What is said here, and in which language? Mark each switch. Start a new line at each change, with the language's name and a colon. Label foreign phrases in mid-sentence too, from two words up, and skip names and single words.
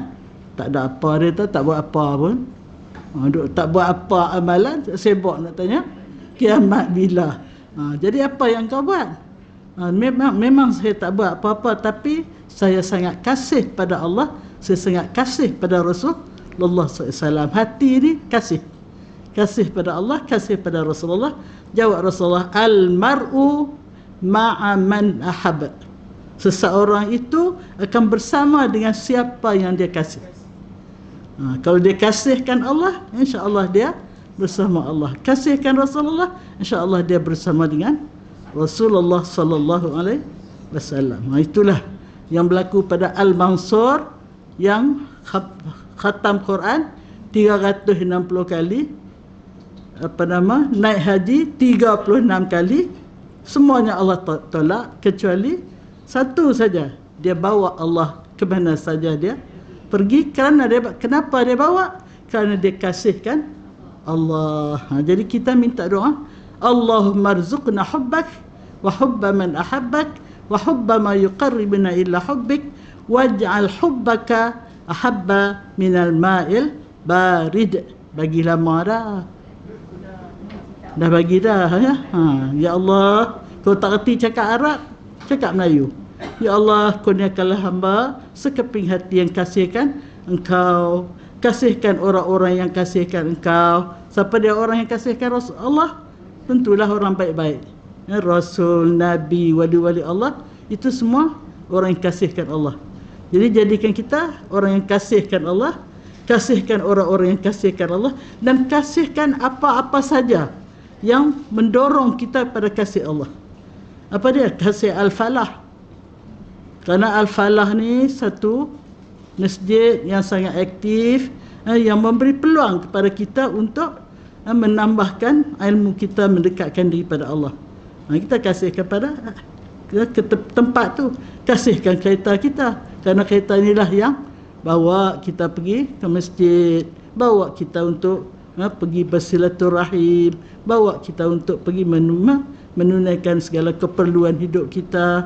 Malay: Tak ada apa, dia tak buat apa pun. Tak buat apa amalan, sibuk nak tanya kiamat bila. Jadi apa yang kau buat? Memang saya tak buat apa-apa, tapi saya sangat kasih pada Allah, saya sangat kasih pada Rasulullah SAW. Hati ni kasih pada Allah, kasih pada Rasulullah. Jawab Rasulullah,
Arabic: المرء مع من أحب.
Malay: Seseorang itu akan bersama dengan siapa yang dia kasih. Kalau dia kasihkan Allah, insya-Allah dia bersama Allah. Kasihkan Rasulullah, insya-Allah dia bersama dengan Rasulullah
Arabic: صلى الله عليه وسلم.
Malay: Itulah yang berlaku pada Al-Mansur yang khatam Quran 360 kali, naik haji 36 kali. Semuanya Allah tolak kecuali satu saja. Dia bawa Allah ke mana saja dia pergi. Kenapa dia bawa? Kerana dia kasihkan Allah. Jadi kita minta doa,
Arabic: اللهم ارزقنا حبك وحب من أحبك وحب ما يقربنا إلى حبك واجعل حبك أحب من الماء البارد.
Malay: Bagi lama dah bagi dah ya. Ya Allah, kau tak reti cakap Arab, cakap Melayu. Ya Allah, kurniakanlah hamba sekeping hati yang kasihkan Engkau, kasihkan orang-orang yang kasihkan Engkau. Siapa dia orang yang kasihkan Allah? Tentulah orang baik-baik, Rasul, Nabi, wali-wali Allah, itu semua orang yang kasihkan Allah. Jadi jadikan kita orang yang kasihkan Allah, kasihkan orang-orang yang kasihkan Allah, dan kasihkan apa-apa saja yang mendorong kita pada kasih Allah. Apa dia? Kasih Al-Falah. Kerana Al-Falah ni satu masjid yang sangat aktif, yang memberi peluang kepada kita untuk menambahkan ilmu kita, mendekatkan diri pada Allah. Kita kasih kepada ke tempat tu, kasihkan kereta kita, kerana kereta inilah yang bawa kita pergi ke masjid, bawa kita untuk pergi bersilaturahim, bawa kita untuk pergi menunaikan segala keperluan hidup kita.